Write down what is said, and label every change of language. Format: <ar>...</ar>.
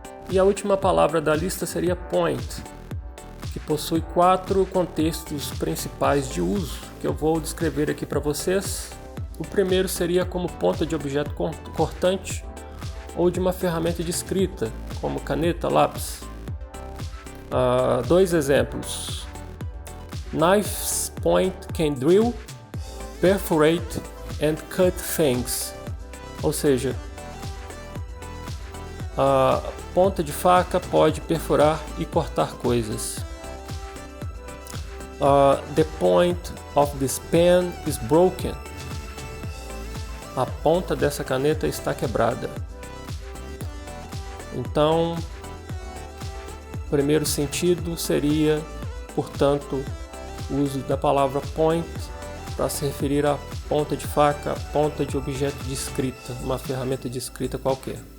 <pt>E a última palavra da lista seria point, que possui 4 contextos principais de uso, que eu vou descrever aqui para vocês. O primeiro seria como ponta de objeto cortante ou de uma ferramenta de escrita, como caneta, lápis. 2 exemplos.</pt> <en>Knife's point can drill, perforate and cut things.</en> <pt>Ou seja, a ponta de faca pode perfurar e cortar coisas.</pt> <en>The point of this pen is broken.</en> <pt>A ponta dessa caneta está quebrada. Então, o primeiro sentido seria, portanto, o uso da palavra point para se referir à ponta de faca, ponta de objeto de escrita, uma ferramenta de escrita qualquer.</pt>